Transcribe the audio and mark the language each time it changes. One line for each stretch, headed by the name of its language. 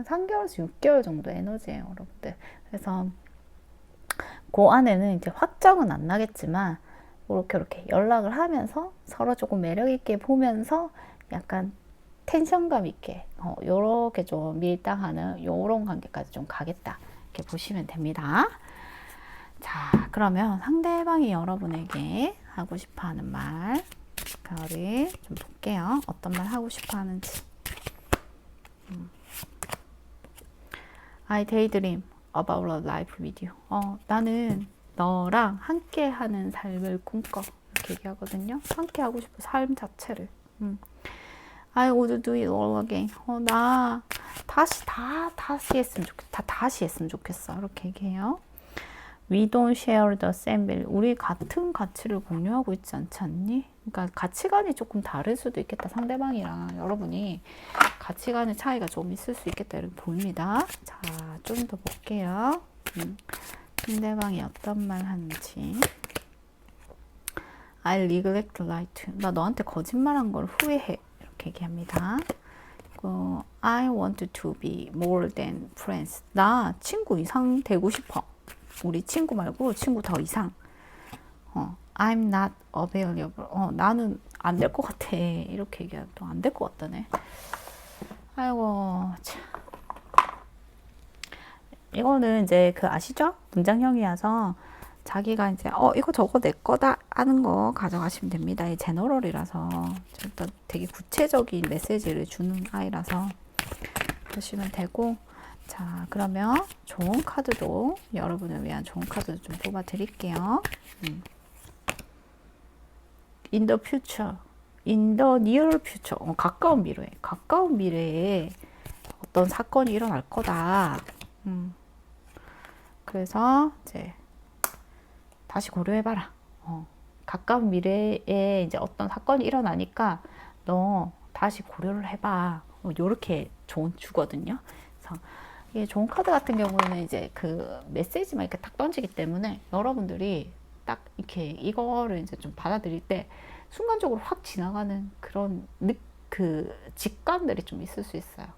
Korean: 한 3개월에서 6개월 정도 에너지예요, 여러분들. 그래서 그 안에는 이제 확정은 안 나겠지만 이렇게 연락을 하면서 서로 조금 매력 있게 보면서 약간 텐션감 있게 요렇게 좀 밀당하는 요런 관계까지 좀 가겠다 이렇게 보시면 됩니다. 자, 그러면 상대방이 여러분에게 하고 싶어하는 말 그거를 좀 볼게요. 어떤 말 하고 싶어하는지.
English: I daydream about a life with you.
Korean: 나는 너랑 함께하는 삶을 꿈꿔. 이렇게 얘기하거든요. 함께하고 싶어 삶 자체를.
English: I would do it all again.
Korean: 나 다시 했으면 좋겠다. 다시 했으면 좋겠어. 이렇게 얘기해요.
English: We don't share the same value.
Korean: 우리 같은 가치를 공유하고 있지 않지 않니? 그러니까 가치관이 조금 다를 수도 있겠다. 상대방이랑 여러분이 가치관의 차이가 좀 있을 수 있겠다. 이렇게 보입니다. 자, 좀 더 볼게요. 상대방이 어떤 말 하는지.
English: I neglect lie to.
Korean: 나 너한테 거짓말한 걸 후회해. 이렇게 얘기합니다.
English: I want to be more than friends.
Korean: 나 친구 이상 되고 싶어. 우리 친구 말고 친구 더 이상.
English: I'm not available.
Korean: 나는 안 될 것 같아. 이렇게 얘기하면 또 안 될 것 같다네. 아이고, 참. 이거는 이제 그 아시죠? 문장형이어서 자기가 이제 이거 저거 내 거다 하는 거 가져가시면 됩니다. 이 제너럴이라서 일단 되게 구체적인 메시지를 주는 아이라서 보시면 되고, 자 그러면 좋은 카드도 여러분을 위한 좋은 카드도 좀 뽑아 드릴게요.
English: In the future, in the near future,
Korean: 가까운 미래에 어떤 사건이 일어날 거다. 그래서 이제 다시 고려해봐라. 가까운 미래에 이제 어떤 사건이 일어나니까 너 다시 고려를 해봐. 요렇게 주거든요. 그래서 이게 좋은 카드 같은 경우는 이제 그 메시지만 이렇게 딱 던지기 때문에 여러분들이 딱 이렇게 이거를 이제 좀 받아들일 때 순간적으로 확 지나가는 그런 그 직감들이 좀 있을 수 있어요.